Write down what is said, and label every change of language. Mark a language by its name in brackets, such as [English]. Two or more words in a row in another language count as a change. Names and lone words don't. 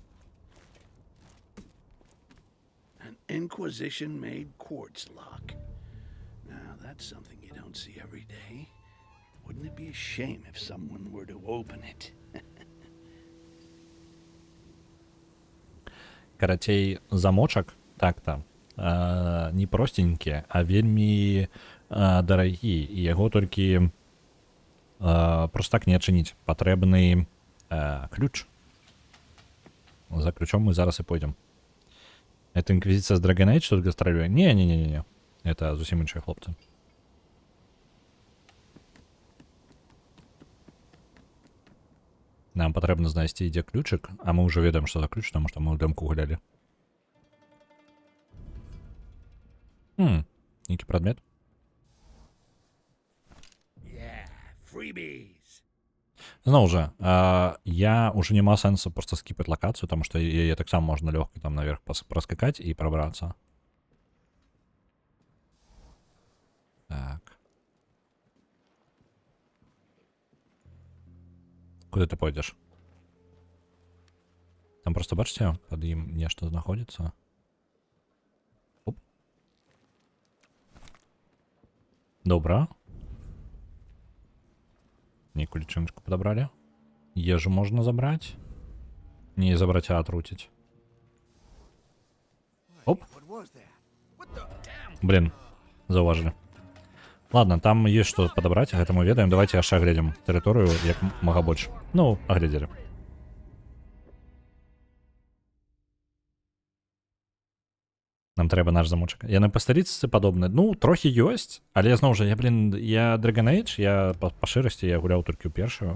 [English] An Inquisition-made quartz lock. Now, that's something you don't see every day. Wouldn't it be a shame if someone were to open it? [Belarusian] Карацей, замочак так-то не простенькі, а вельмі дарагі, і яго толькі просто так не адчыніць. Патрэбны ключ. За ключом мы зараз и пойдем. [Russian] Это инквизиция с Dragon Age, что-то гастролює? Не. [Belarusian] Это зусім іншыя хлопцы. Нам патрэбна знайсці, дзе ключик, а мы уже ведаем, [Russian] что за ключ, потому что мы ў дэмку гуляли. [Belarusian] Нейкі прадмет. [English] Yeah, freebies. [Belarusian] Зноў жа, я уже няма сэнсу просто скіпаць лакацыю, потому что яе таксама можна лёгка там наверх проскакаць і прабрацца. Так. Куды ты пойдзеш? Там просто бачыце, пад ім нешта знаходзіцца. Оп. Добра. [Russian] Некую лічыночку подобрали. Ежу можно забрать. Не забрать, а отруціць. [Belarusian] Оп. Блин, заўважылі. [Russian] Ладно, там есть что подобрать, [Belarusian] гэта мы ведаем. Давайте аж агледзім тэрыторыю як мага больш. Ну, агледзелі. Нам трэба наш замочак. Яны па сталіцы падобны. Ну, трохі ёсць, але зноў жа, я Dragon Age, я па шырасці я гуляў толькі ў першую.